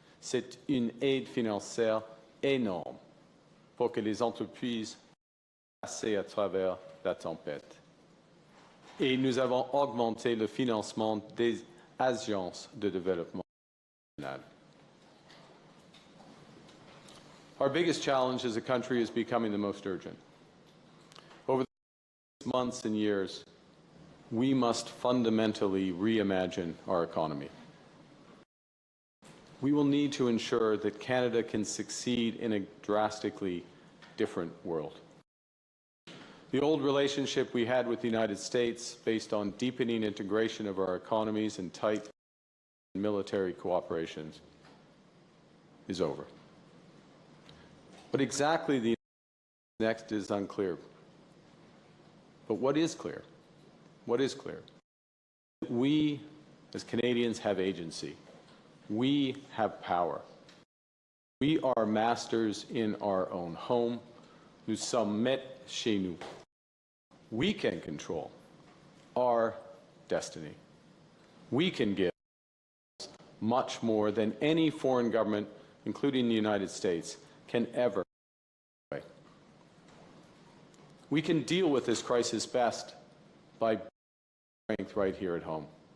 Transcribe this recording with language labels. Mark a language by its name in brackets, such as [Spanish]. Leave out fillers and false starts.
[French] C'est une aide financière énorme pour que les entreprises passent à travers la tempête. Et nous avons augmenté le financement des agences de développement national. [English] Our biggest challenge as a country is becoming the most urgent. Over the months and years, we must fundamentally reimagine our economy. We will need to ensure that Canada can succeed in a drastically different world. The old relationship we had with the United States, based on deepening integration of our economies and tight military cooperation, is over. But exactly the next is unclear. But what is clear? What is clear? We, as Canadians, have agency. We have power. We are masters in our own home. [French] Nous sommes maîtres chez nous. [English] We can control our destiny. We can give much more than any foreign government, including the United States, can ever. We can deal with this crisis best by strength right here at home.